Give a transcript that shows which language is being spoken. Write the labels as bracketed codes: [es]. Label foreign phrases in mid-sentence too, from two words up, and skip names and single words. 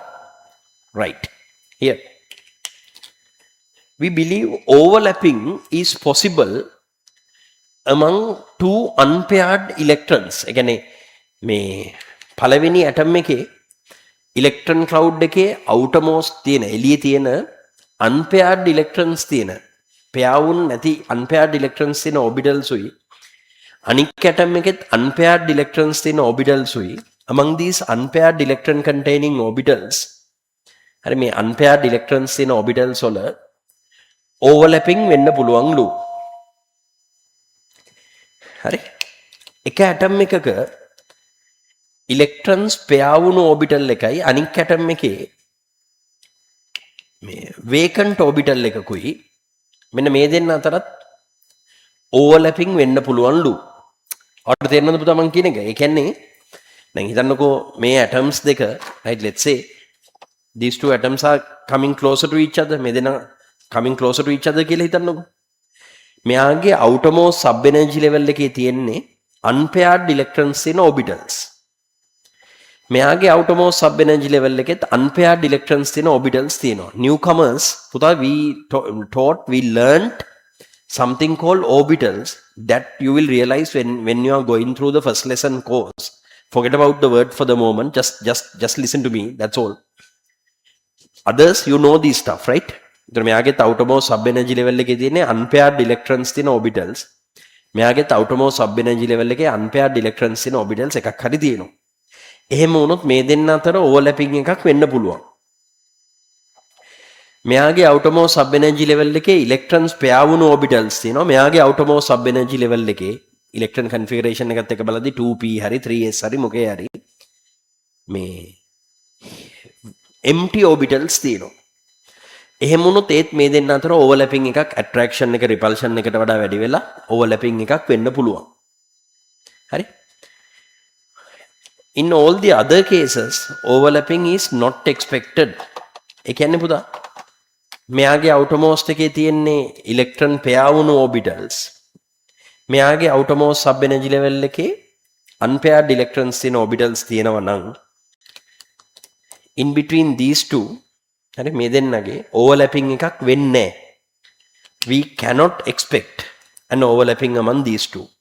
[en] Right. Here we believe overlapping is possible among two unpaired electrons. Again, [si] මේ පළවෙනි atom එකේ [en] electron cloud [si] එකේ outermost තියෙන එළියේ තියෙන [en] unpaired electrons [si] තියෙන pair වුන් නැති [en] unpaired electrons [si] තියෙන orbitals උයි අනික් atom එකෙත් [en] unpaired electrons [si] තියෙන orbitals උයි [en] among these unpaired electron containing orbitals [si] හරි මේ [en] unpaired electrons [si] තියෙන orbitals වල overlapping වෙන්න පුළුවන්ලු හරි එක atom එකක electrons pair වුණු orbital එකයි අනික් atom එකේ මේ [en] vacant orbital [si] එකකුයි මෙන්න මේ දෙන්න අතරත් overlapping වෙන්න පුළුවන්ලු. ඔයාලට තේරෙනවද පුතා මං කියන එක? ඒ කියන්නේ දැන් හිතන්නකෝ මේ atoms දෙක [en] right let's say these two atoms are coming closer to each other. [si] මේ දෙන්න [en] coming closer to each other [si] කියලා හිතන්නකෝ. මෙයාගේ [en] outermost sub energy level [si] එකේ තියෙන්නේ [en] unpaired electrons in orbitals. [si] මෙයාගේ [en] outermost sub energy level [si] එකෙත් [en] unpaired electrons in orbitals [si] තියෙනවා. [en] Newcomers පුතා we learned something called orbitals that you will realize when you are going through the first lesson course. Forget about the word for the moment. Just listen to me. That's all. Others you know this stuff, right? [si] මෙයාගේ [en] outermost sub energy level [si] එකේ තියෙන්නේ [en] unpaired electrons in orbitals. [si] මෙයාගේ [en] outermost sub energy level [si] එකේ [en] unpaired electrons in orbitals [si] එකක් හරි තියෙනවා. එහෙම වුණොත් මේ දෙන්න අතර overlapping එකක් වෙන්න පුළුවන්. මෙයාගේ [en] outermost sub energy level [si] එකේ electrons pair වුණු orbitals තියෙනවා. මෙයාගේ [en] outermost sub energy level [si] එකේ [en] electron configuration [si] එකත් එක්ක බලද්දි 2p හරි 3s හරි මොකේ හරි මේ [en] empty orbitals [si] තියෙනවා. එහෙම වුණොත් ඒත් මේ දෙන්න අතර overlapping එකක් attraction එක repulsion එකට වඩා වැඩි වෙලා overlapping එකක් වෙන්න පුළුවන්. හරි? [en] In all the other cases overlapping is not expected. [si] ඒ කියන්නේ පුතා මෙයාගේ outermost එකේ තියෙන්නේ [en] electron pair [si] වුණු orbitals. මෙයාගේ [en] outermost sub energy level [si] එකේ [en] unpaired electrons [si] තියෙන orbitals තියෙනවා නම් [en] in between these two [si] හරි මේ දෙන්නගේ overlapping එකක් වෙන්නේ නැහැ. [en] We cannot expect an overlapping among these two.